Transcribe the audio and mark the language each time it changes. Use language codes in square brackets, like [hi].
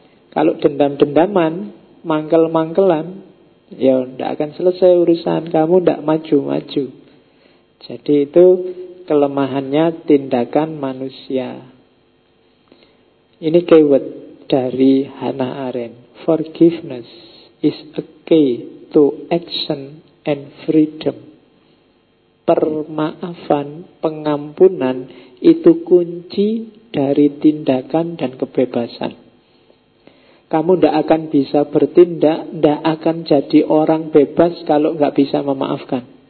[id] Kalau dendam-dendaman, mangkel-mangkelan, ya gak akan selesai urusan, kamu gak maju-maju. Jadi itu kelemahannya tindakan manusia. Ini keyword dari Hannah Arendt. [en] Forgiveness is a key to action and freedom. [id] Permaafan, pengampunan itu kunci dari tindakan dan kebebasan. Kamu tidak akan bisa bertindak, tidak akan jadi orang bebas kalau tidak bisa memaafkan.